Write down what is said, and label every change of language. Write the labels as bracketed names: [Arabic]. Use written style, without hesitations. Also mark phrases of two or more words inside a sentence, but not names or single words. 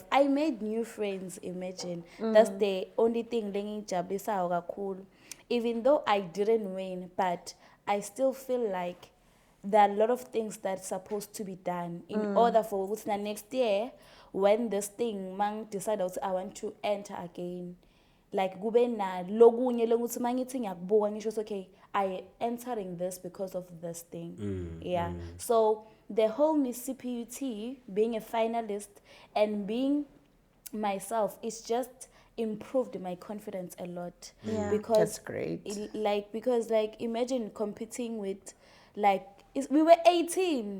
[English] I made new friends, imagine. That's the only thing even though I didn't win, but I still feel like there are a lot of things that's supposed to be done in order for next year when this thing mang decide I want to enter again. Like [Zulu] kube na lokunye lokuthi mangithi ngiyakubuka ngisho [English] okay, I entering this because of this thing. So the whole Miss CPUT being a finalist and being myself is just improved my confidence a lot. Because that's great. Because imagine competing with we were 18.